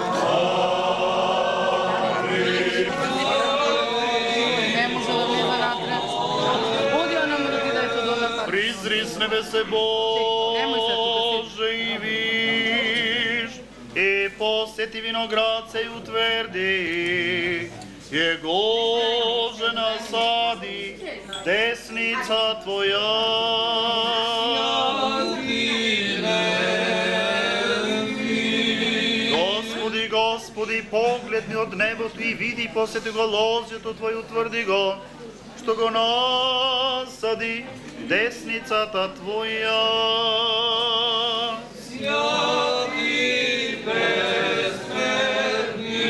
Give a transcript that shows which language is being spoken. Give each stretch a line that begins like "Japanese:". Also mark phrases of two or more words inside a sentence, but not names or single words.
Church Slavic: Призри с небесе Боже и виж, и посети виноград се и утверди, Его же насади десница Твоя. Господи, Господи,
Macedonian: погледни од небото и види, посети го лозјето Твој, утврди го, што го насади десницата Твоја.
Church Slavic: Святи безсмертни.